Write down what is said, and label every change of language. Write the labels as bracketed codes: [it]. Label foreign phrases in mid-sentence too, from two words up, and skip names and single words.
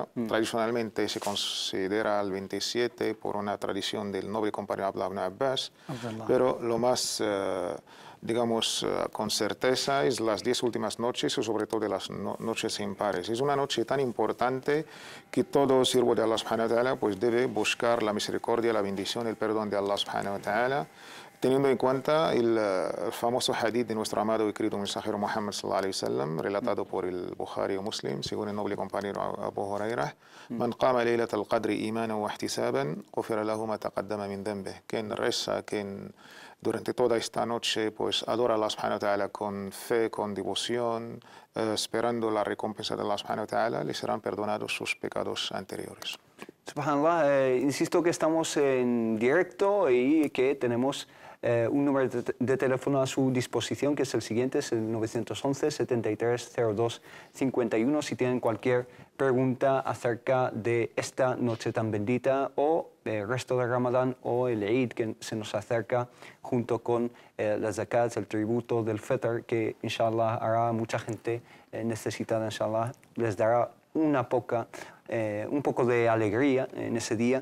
[es] Tradicionalmente se considera el 27 por una tradición del noble compañero Abdullah ibn Abbas, pero lo más, digamos, con certeza es las 10 últimas noches y sobre todo de las noches impares. Es una noche tan importante que todo siervo de [ar] الله سبحانه وتعالى [es] pues debe buscar la misericordia, la bendición, el perdón de [ar] الله سبحانه وتعالى, [es] teniendo en cuenta el famoso hadith de nuestro amado y querido mensajero Muhammad [ar] صلى الله عليه وسلم, [es] relatado por el Bukhari o Muslim, según el noble compañero Abu Hurairah: [ar] "من قام ليلة القدر إيمانا واحتسابا غفر له ما تقدم من ذنبه". [es] Quien reza, quien durante toda esta noche pues adora a [ar] الله سبحانه وتعالى [es] con fe, con devoción, esperando la recompensa de [ar] الله سبحانه وتعالى, [es] le serán perdonados sus pecados anteriores. Subhanallah, insisto que estamos en directo y que tenemos un número de teléfono a su disposición, que es el siguiente, es el 911-7302-51, si tienen cualquier pregunta acerca de esta noche tan bendita o el resto de Ramadán o el Eid que se nos acerca, junto con las zakat, el tributo del Fitr, que inshallah hará mucha gente necesitada, inshallah, les dará un poco de alegría en ese día.